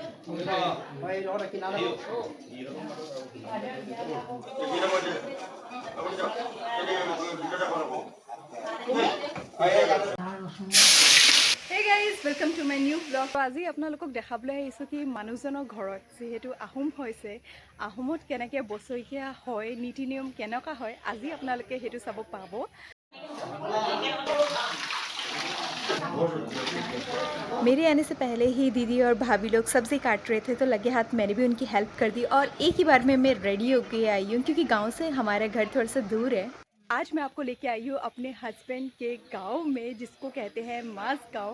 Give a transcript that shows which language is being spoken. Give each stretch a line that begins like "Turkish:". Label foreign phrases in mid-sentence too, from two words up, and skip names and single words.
English: Hey guys, welcome to my new vlog.
Assamese: আজি আপোনালোকক দেখাবলৈ আহিছোঁ কি মানুহজনৰ ঘৰত যেহেতু আহোম হৈছে, আহোমত কেনেকৈ বছৰীয়া হয়, নীতি নিয়ম কেনেকুৱা হয়, আজি আপোনালোকে সেইটো চাব পাব।
Hindi: मेरे आने से पहले ही दीदी और भाभी लोग सब्ज़ी काट रहे थे, तो लगे हाथ मैंने भी उनकी हेल्प कर दी और एक ही बार में मैं रेडी होके आई हूँ क्योंकि गांव से हमारा घर थोड़ा सा दूर है। आज मैं आपको लेके आई हूँ अपने हस्बैंड के गांव में, जिसको कहते हैं मास गांव।